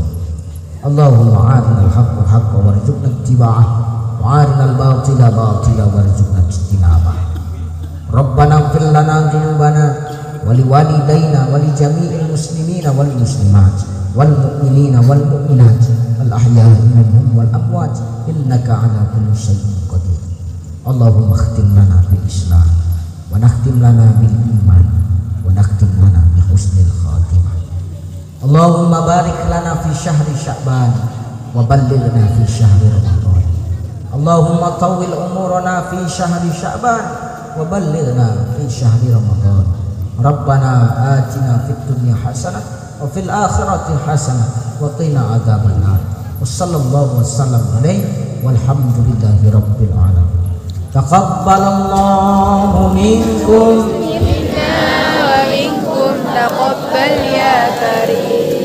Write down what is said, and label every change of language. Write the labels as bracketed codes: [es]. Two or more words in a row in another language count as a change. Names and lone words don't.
[ar] اللهم أرنا الحق حقا وارزقنا اتباعه وأرنا الباطل باطلا وارزقنا اجتنابه. ربنا اغفر لنا ذنوبنا ولوالدينا ولجميع المسلمين والمسلمات والمؤمنين والمؤمنات الأحياء منهم والأموات إنك على كل شيء قدير. اللهم اختم لنا بالإسلام ونختم لنا بالإيمان ونختم لنا بحسن الخاتمة. اللهم بارك لنا في شهر شعبان وبلغنا في شهر رمضان. اللهم طول أعمارنا في شهر شعبان وبلغنا في شهر رمضان. ربنا آتنا في الدنيا حسنة وفي الآخرة حسنة وقنا عذاب النار. وصلى الله وسلم عليه والحمد لله رب العالمين. تقبل الله منكم منا ومنكم تقبل يا كريم.